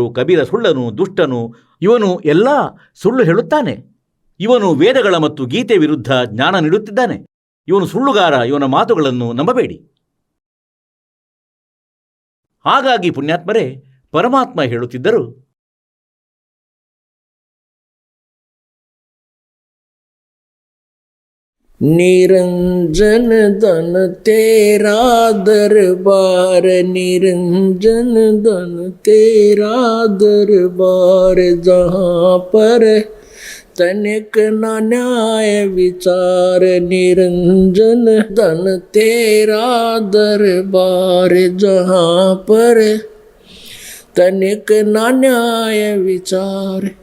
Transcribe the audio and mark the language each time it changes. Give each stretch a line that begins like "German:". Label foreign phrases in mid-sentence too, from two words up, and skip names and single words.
Kannada: ಕಬೀರ ಸುಳ್ಳನು, ದುಷ್ಟನು, ಇವನು ಎಲ್ಲ ಸುಳ್ಳು ಹೇಳುತ್ತಾನೆ, ಇವನು ವೇದಗಳ ಮತ್ತು ಗೀತೆ ವಿರುದ್ಧ ಜ್ಞಾನ ನೀಡುತ್ತಿದ್ದಾನೆ, ಇವನು ಸುಳ್ಳುಗಾರ, ಇವನ ಮಾತುಗಳನ್ನು ನಂಬಬೇಡಿ. ಹಾಗಾಗಿ ಪುಣ್ಯಾತ್ಮರೇ, ಪರಮಾತ್ಮ ಹೇಳುತ್ತಿದ್ದರು,
Hindi: निरंजन धन तेरा दरबार, निरंजन धन तेरा दरबार, जहाँ पर तनिक न न्याय विचार, निरंजन धन तेरा दरबार, जहाँ पर तनिक न न्याय विचार,